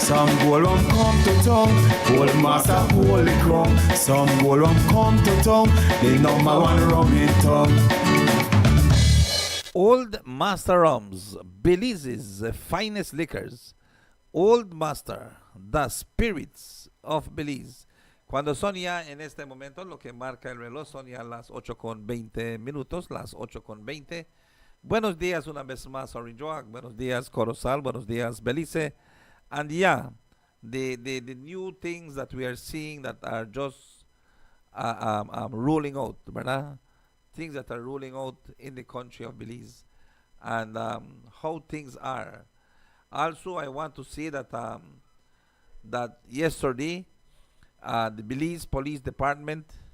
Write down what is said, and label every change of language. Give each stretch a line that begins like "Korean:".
English: Some gold rum come to town, old master hold the crown. Some gold rum come to town, the number one rum in town. Old Master Rums, Belize's finest liquors. Old Master, the spirits of Belize.
Spanish: Cuando son ya en este momento, lo que marca el reloj, son ya las 8:20 minutos, las 8:20. Buenos días una vez más, Orange Walk. Buenos días, Corozal. Buenos días, Belize.
English: And yeah, the new things that we are seeing that are just ruling out, ¿verdad? Things that are ruling out in the country of Belize, and how things are. Also, I want to say that that yesterday, the Belize Police Department